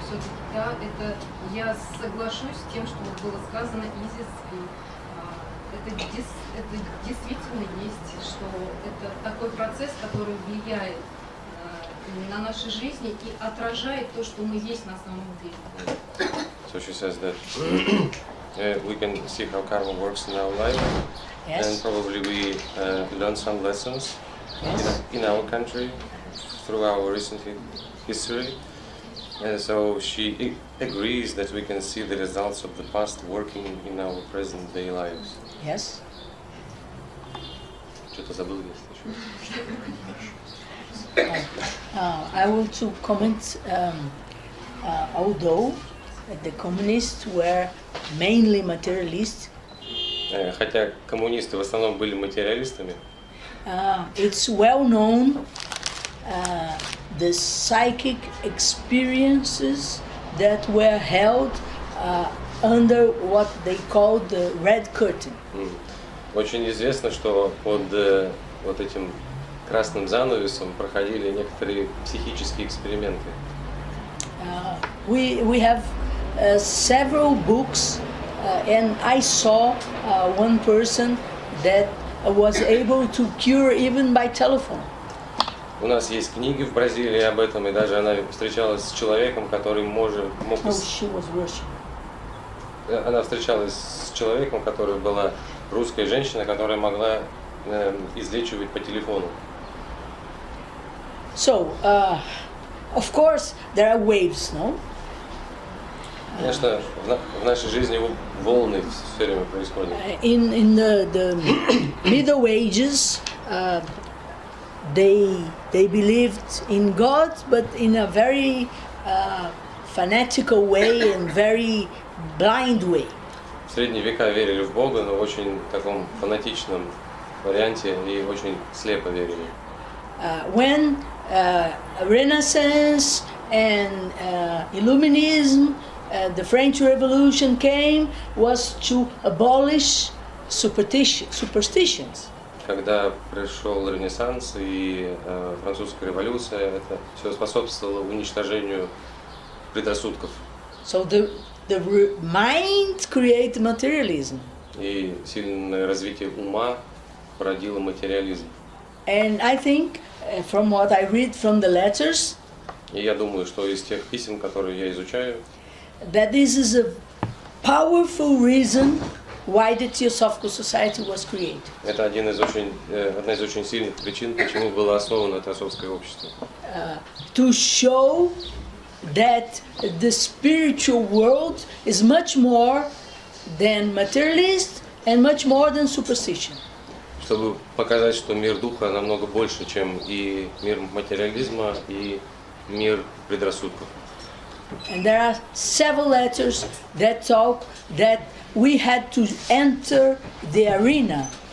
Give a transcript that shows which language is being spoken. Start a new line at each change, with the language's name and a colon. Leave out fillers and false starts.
Russian: Все-таки, да, это я соглашусь с тем, что было сказано Изис, и это действительно есть, что это такой процесс, который влияет на нашей жизни и отражает то, что мы есть на самом деле.
English: So she says that we can see how karma works in our life, Yes. and probably we learn some lessons in our country through our recent history. And so she agrees that we can see the results of the past working in our present day lives. Yes.
Russian: Что-то забыл, если еще.
English: I want to comment, although the communists were mainly materialists,
Russian: хотя коммунисты в основном были материалистами,
English: it's well known the psychic experiences that were held under what they called the red curtain.
Russian: очень известно, что под вот этим красным занавесом проходили некоторые психические эксперименты.
English: We have several books, and I saw one person that was able to cure even by telephone.
Russian: У нас есть книги в Бразилии об этом, и даже она встречалась с человеком, который мог...
English: No, she was Russian.
Russian: Она встречалась с человеком, которая была русская женщина, которая могла излечивать по телефону.
English: So, of course, there are waves, no?
Russian: Конечно, в нашей жизни волны все время происходят.
English: In the Middle Ages, they believed in God, but in a very fanatical way and very blind way.
Russian: В средние века верили в Бога, но в очень таком фанатичном варианте и очень слепо верили.
English: When Renaissance and Illuminism, the French Revolution came, was to abolish superstitions.
Russian: Когда пришел Ренессанс и французская революция, это все способствовало уничтожению предрассудков.
English: So the mind created materialism.
Russian: И сильное развитие ума породило материализм.
English: And I think, from what I read from the letters,
Russian: И я думаю, что из тех писем, которые я изучаю,
English: that this is a powerful reason why the Theosophical Society was created.
Russian: это одна из очень сильных причин, почему было основано Теософское общество.
English: To show that the spiritual world is much more than materialist and much more than superstition.
Russian: Чтобы показать, что мир духа намного больше, чем и мир материализма, и мир предрассудков.
English: And there are several letters that talk that we had to enter the arena.